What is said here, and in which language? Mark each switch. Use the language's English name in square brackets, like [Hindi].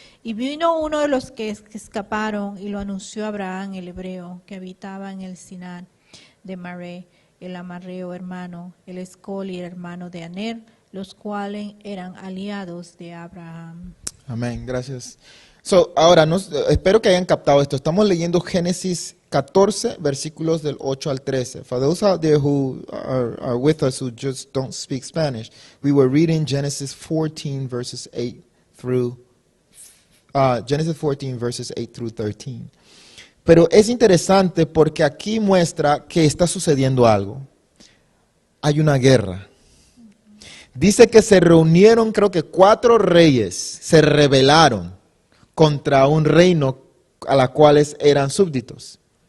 [Spanish] Y vino uno de los que escaparon y lo anunció a Abraham el hebreo que habitaba en el Sinar de Maré, el amarreo hermano, el Escol y el hermano de Aner, los cuales eran aliados de Abraham. Amén, gracias. Ahora, espero que hayan captado esto. Estamos leyendo Génesis 14, versículos del 8 al 13. [English] For those out there who are with us who just don't speak Spanish, we were reading Genesis 14, verses 8 through 13. [Spanish] Pero es interesante porque aquí muestra que está sucediendo algo. Hay una guerra. Dice que se reunieron, creo que 4 reyes, se rebelaron contra un reino a la cuales eran súbditos.